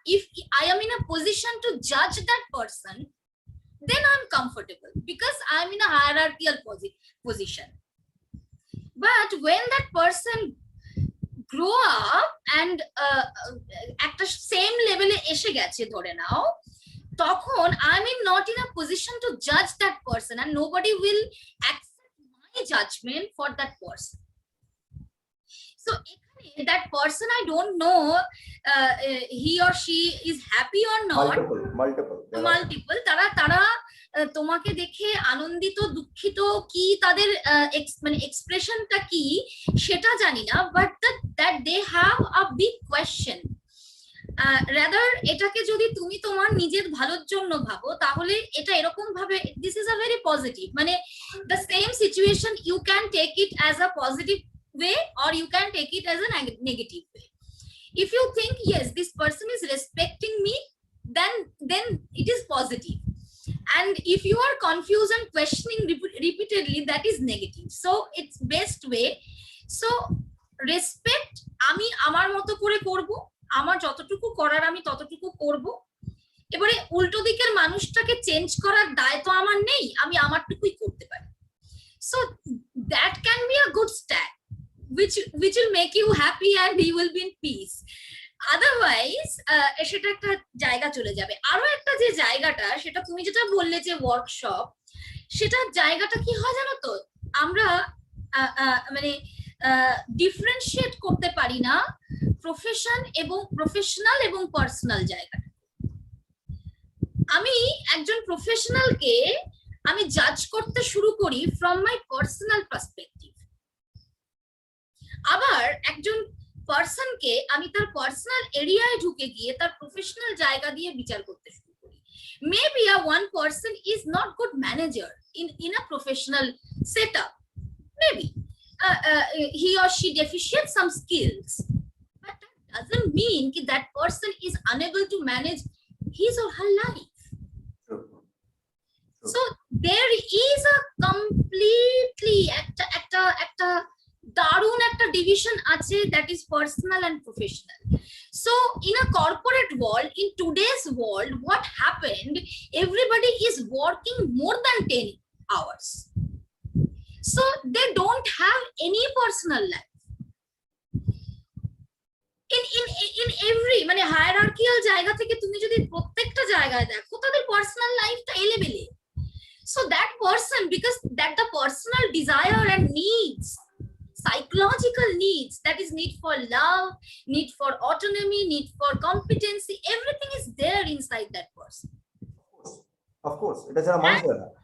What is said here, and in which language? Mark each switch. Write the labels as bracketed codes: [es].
[en] If I am in a position to Jaaz that person, then I'm comfortable because I'm in a hierarchical position. But when that person grow up and [bn] একটা same লেভেলে এসে গেছে ধরে নাও, তখন [en] I'm not in a position to judge that person, and nobody will accept my judgment for that person. So that person, I don't know he or she is happy or not. [bn] Multiple তারা তোমাকে দেখে আনন্দিত, দুঃখিত, কি তাদের মানে এক্সপ্রেশনটা কি সেটা জানি না, [en] But that they have a big question. Rather [bn] এটাকে যদি তুমি তোমার নিজের ভালোর জন্য ভাবো, তাহলে এটা এরকম ভাবে, [en] This is a very positive, মানে the same situation you can take it as a positive way, or you can take it as a negative way. If you think, yes, this person is respecting me, then it is positive. And if you are confused and questioning repeatedly, that is negative. So it's best way. [bn] So respect, আমি আমার মতো করে করব, আমার যতটুকু করার আমি ততটুকু করব। এবারে উল্টো দিকের মানুষটাকে চেঞ্জ করার দায় তো আমার নেই, আমি আমারটুকুই করতে পারি। [en] So that can be a good step, which will make you happy and you will be in peace. [bn] Otherwise সেটা একটা জায়গা চলে যাবে। আরো একটা যে জায়গাটা, সেটা তুমি যেটা বললে যে ওয়ার্কশপ, সেটা জায়গাটা কি হয় জানো তো, আমরা মানে ডিফারেন্সিয়েট করতে পারি না প্রফেশনাল এবং পার্সোনাল জায়গাটা। আমি একজন প্রফেশনালকে আমি জাজ করতে শুরু করি [en] from my personal perspective, [bn] আবার একজন পার্সনকে আমি তার পার্সোনাল এরিয়ায় ঢুকে গিয়ে তার প্রফেশনাল জায়গা দিয়ে বিচার করতে শুরু করি। [en] Maybe one person is not good manager in a professional setup, maybe he or she deficient some skills, but that doesn't mean that person is unable to manage his or her life. So there is a completely [bn] একটা দারুণ একটা division আছে, [en] that is personal and professional. So in a corporate world, in today's world, what happened, everybody is working more than 10 hours, so they don't have any personal life. In every [bn] মানে hierarchical জায়গা থেকে তুমি যদি প্রত্যেকটা জায়গায় দেখো, তাদের personal লাইফটা এলেবেলে। [en] So that person, because that the personal desire and needs psychological needs, that is need for love, need for autonomy, need for competency, everything is there inside that person. Of course, it is a mantra.